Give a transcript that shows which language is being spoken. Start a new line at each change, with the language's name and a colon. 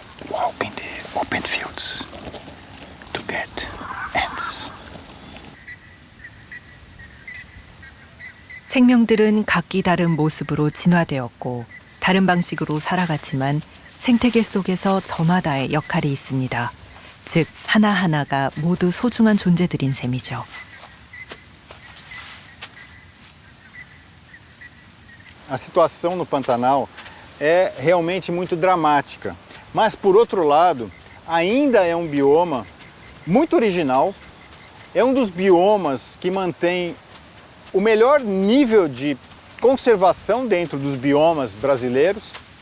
English: Walk in the open fields to get ants.
Korean: 생명들은 각기 다른 모습으로 진화되었고 다른 방식으로 살아갔지만 생태계 속에서 저마다의 역할이 있습니다. 즉 하나하나가 모두 소중한 존재들인 셈이죠.
Portuguese: A situação no Pantanal é realmente muito dramática, mas por outro lado, ainda é um bioma muito original, é um dos biomas que mantém o melhor nível de conservação dentro dos biomas brasileiros.